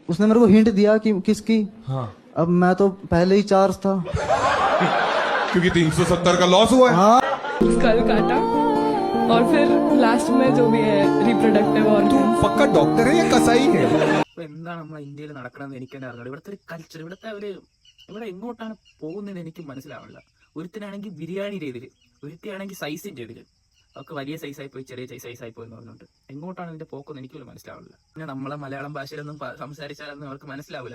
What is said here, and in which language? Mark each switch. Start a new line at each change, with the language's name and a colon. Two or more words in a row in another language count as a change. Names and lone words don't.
Hindi: उसने मेरे को हिंट दिया कि किसकी। हाँ अब मैं तो पहले ही चार्ज था। क्योंकि 370 का लॉस हुआ है। हाँ स्कल काटा और फिर लास्ट में जो भी है
English: reproductive organs.
Hindi: पक्का डॉक्टर है या कसाई है?
Malayalam: ഇപ്പൊ എന്താണ് നമ്മളെ ഇന്ത്യയിൽ നടക്കണമെന്ന് എനിക്ക് തന്നെ അറിഞ്ഞൂടാ. ഇവിടുത്തെ ഒരു കൾച്ചർ, ഇവിടെ എങ്ങോട്ടാണ് പോകുന്നത് എനിക്ക് മനസ്സിലാവില്ല. ഒരുത്തനാണെങ്കിൽ ബിരിയാണി രീതിയിൽ, ഒരുത്തിയാണെങ്കിൽ സൈസിന്റെ ഇതില്, അവർക്ക് വലിയ സൈസായി പോയി ചെറിയ സൈസായി പോയി എന്ന് പറഞ്ഞുകൊണ്ട് എങ്ങോട്ടാണ് ഇതിന്റെ പോക്കെന്ന് എനിക്ക് മനസ്സിലാവില്ല. പിന്നെ നമ്മളെ മലയാളം ഭാഷയിലൊന്നും സംസാരിച്ചാലൊന്നും അവർക്ക് മനസ്സിലാവില്ല.